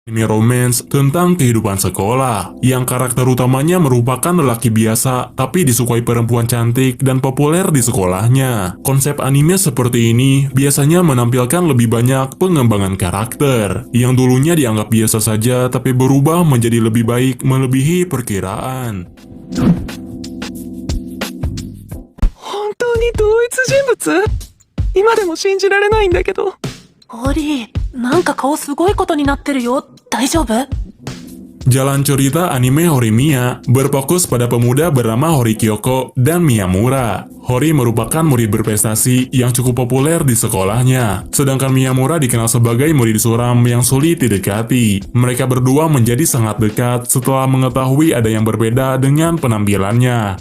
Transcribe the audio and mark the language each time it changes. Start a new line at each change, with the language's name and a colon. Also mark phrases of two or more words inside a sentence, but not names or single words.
Indonesian: Anime romance tentang kehidupan sekolah, yang karakter utamanya merupakan lelaki biasa tapi disukai perempuan cantik dan populer di sekolahnya. Konsep anime seperti ini biasanya menampilkan lebih banyak pengembangan karakter, yang dulunya dianggap biasa saja tapi berubah menjadi lebih baik melebihi perkiraan.
Japanese: 本当に同一人物？今でも信じられないんだけど。ホリー、なんか顔すごいことになってるよ。大丈夫？
Indonesian: Jalan cerita anime Horimiya berfokus pada pemuda bernama Hori Kyoko dan Miyamura. Hori merupakan murid berprestasi yang cukup populer di sekolahnya, sedangkan Miyamura dikenal sebagai murid suram yang sulit didekati. Mereka berdua menjadi sangat dekat setelah mengetahui ada yang berbeda dengan penampilannya.